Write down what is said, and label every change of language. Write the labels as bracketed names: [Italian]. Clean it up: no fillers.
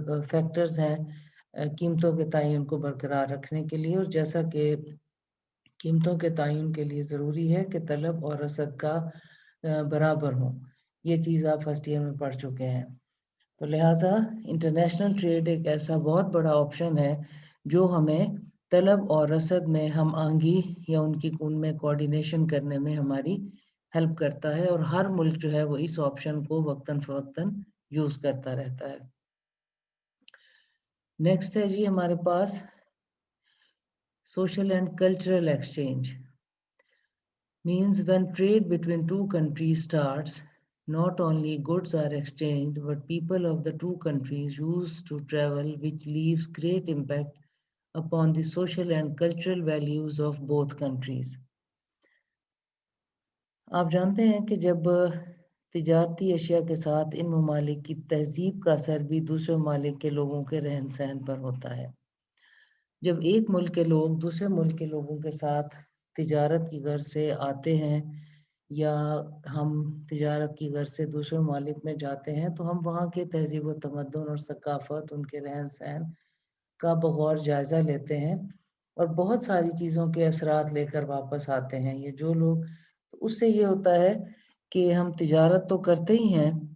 [Urdu] Factors ہیں قیمتوں کے تعین کو برقرار رکھنے کے لیے، اور جیسا کہ قیمتوں کے تعین کے لیے ضروری ہے کہ طلب اور رسد کا برابر ہو، یہ چیز آپ فرسٹ ایئر میں پڑھ چکے ہیں۔ تو لہٰذا انٹرنیشنل ٹریڈ ایک ایسا بہت بڑا آپشن ہے جو ہمیں طلب اور رسد میں ہم آہنگی یا ان میں کوآرڈینیشن کرنے میں ہماری ہیلپ کرتا ہے، اور ہر ملک جو ہے وہ اس آپشن کو وقتاً فوقتاً یوز کرتا رہتا ہے۔ نیکسٹ ہے جی ہمارے پاس social and cultural exchange, [English] means when trade between two countries starts, not only goods are exchanged, but people of the two countries use to travel, which leaves great impact upon the social and cultural values of both countries. [Urdu] آپ جانتے ہیں کہ جب تجارتی اشیاء کے ساتھ ان ممالک کی تہذیب کا اثر بھی دوسرے ممالک کے لوگوں کے رہن سہن پر ہوتا ہے۔ جب ایک ملک کے لوگ دوسرے ملک کے لوگوں کے ساتھ تجارت کی غرض سے آتے ہیں، یا ہم تجارت کی غرض سے دوسرے ممالک میں جاتے ہیں، تو ہم وہاں کے تہذیب و تمدن اور ثقافت، ان کے رہن سہن کا بغور جائزہ لیتے ہیں، اور بہت ساری چیزوں کے اثرات لے کر واپس آتے ہیں۔ یہ جو لوگ، اس سے یہ ہوتا ہے کہ ہم تجارت تو کرتے ہی ہیں،